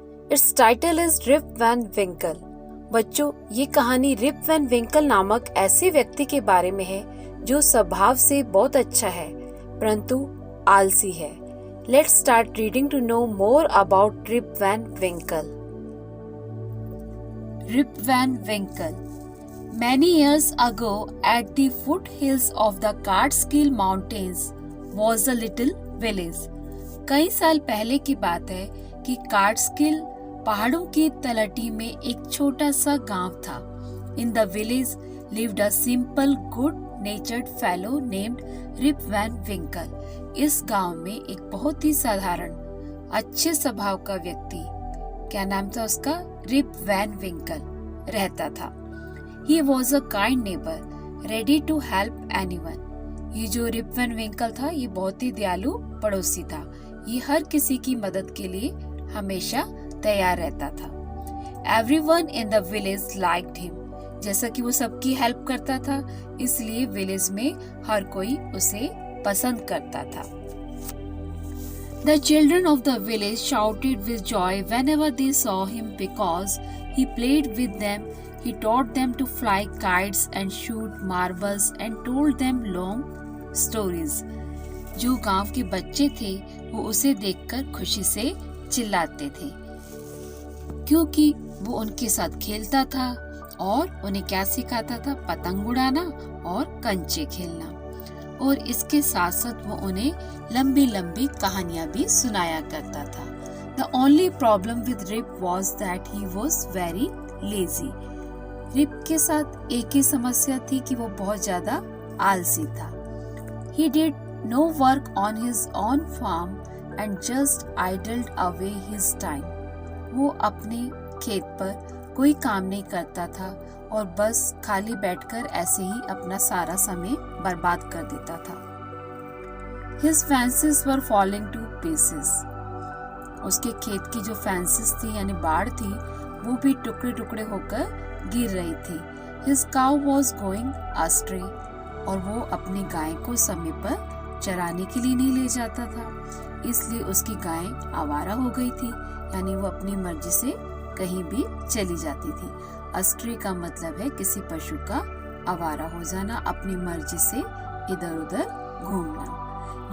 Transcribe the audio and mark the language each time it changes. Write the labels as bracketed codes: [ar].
[en] Its title is Rip Van Winkle. [hi] बच्चों, ये कहानी रिप वैन विंकल नामक ऐसे व्यक्ति के बारे में है जो स्वभाव से बहुत अच्छा है परंतु आलसी है. [en] Let's start reading to know more about Rip Van Winkle. Rip Van Winkle. Many years ago, at the foothills of the Catskill Mountains, was a little village. [hi] कई साल पहले की बात है कि कार्टस्किल पहाड़ों की तलहटी में एक छोटा सा गांव था. [en] In the village lived a simple good natured fellow named Rip Van Winkle. [hi] इस गांव में एक बहुत ही साधारण अच्छे स्वभाव का व्यक्ति, क्या नाम था उसका, रिप वैन विंकल, रहता था. [en] He was a kind neighbour ready to help anyone. [hi] ये जो रिप वैन विंकल था ये बहुत ही दयालु पड़ोसी था. ये हर किसी की मदद के लिए हमेशा तैयार रहता था. [en] Everyone in the village liked him. [hi] जैसा कि वो सबकी हेल्प करता था इसलिए विलेज में हर कोई उसे पसंद करता था. [en] The children of the village shouted with joy whenever they saw him because he played with them. He taught them to fly kites and shoot marbles and told them long stories. [hi] जो गांव के बच्चे थे वो उसे देखकर खुशी से चिल्लाते थे क्योंकि वो उनके साथ खेलता था और उन्हें क्या सिखाता था, पतंग उड़ाना और कंचे खेलना. और इसके साथ साथ वो उन्हें लंबी लंबी कहानियां भी सुनाया करता था. [en] The only problem with Rip was that he was very lazy. [hi] Rib के साथ एक ही समस्या थी कि वो बहुत ज्यादा आलसी था. [en] He did no work on his own farm and just idled away his time. [hi] वो अपने खेत पर कोई काम नहीं करता था और बस खाली बैठकर ऐसे ही अपना सारा समय बर्बाद कर देता था. [en] His fences were falling to pieces. [hi] उसके खेत की जो फेंसेस थी यानी बाड़ थी वो भी टुकड़े टुकड़े होकर गिर रही थी. [en] His cow was going astray. [hi] और वो अपनी गाय को समय पर चराने के लिए नहीं ले जाता था इसलिए उसकी गाय आवारा हो गई थी यानी वो अपनी मर्जी से कहीं भी चली जाती थी. अस्ट्रे का मतलब है किसी पशु का आवारा हो जाना, अपनी मर्जी से इधर उधर घूमना.